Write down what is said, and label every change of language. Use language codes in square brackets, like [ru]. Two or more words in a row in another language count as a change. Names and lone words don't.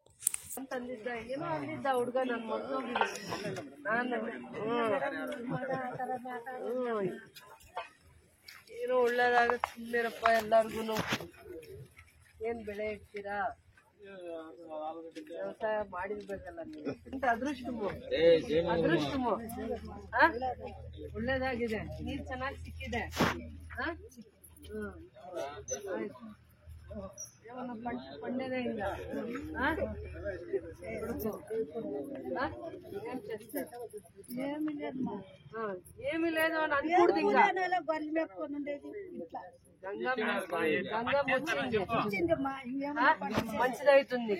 [kn] ಏನೋ ಒಳ್ಳೇದಾಗತ್ತೆ ಸುಮ್ಮನಿರಪ್ಪ. ಎಲ್ಲಾರ್ಗು ಏನ್ ಬೆಳೆ ಇಡ್ತೀರಾ, ವ್ಯವಸಾಯ ಮಾಡಿರ್ಬೇಕಲ್ಲ ನೀವು. ಅದೃಷ್ಟಮು ಒಳ್ಳೇದಾಗಿದೆ, ನೀರ್ ಚೆನ್ನಾಗಿ ಸಿಕ್ಕಿದೆ. [te] పండేదే ఇంకా ఏమి లేదు అని అనుకుంటుంది. ఇంకా మంచిదవుతుంది.